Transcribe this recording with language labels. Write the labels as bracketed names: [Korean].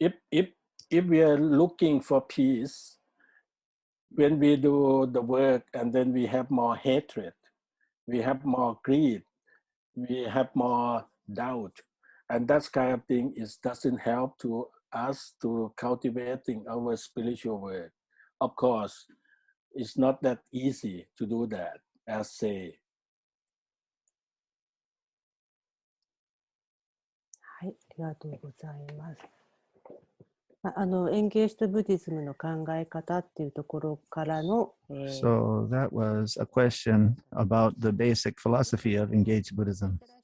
[English] If we are looking for peace, when we do the work and then we have more hatred, we have more greed, we have more doubt, and that kind of thing doesn't help to us to cultivating our spiritual work. Of course, it's not that easy to do that, as say. [Japanese] はい、ありがとうございます。エンゲージドブディズムの考え方っていうところからの、 [English] So that was a question about the basic philosophy of engaged Buddhism.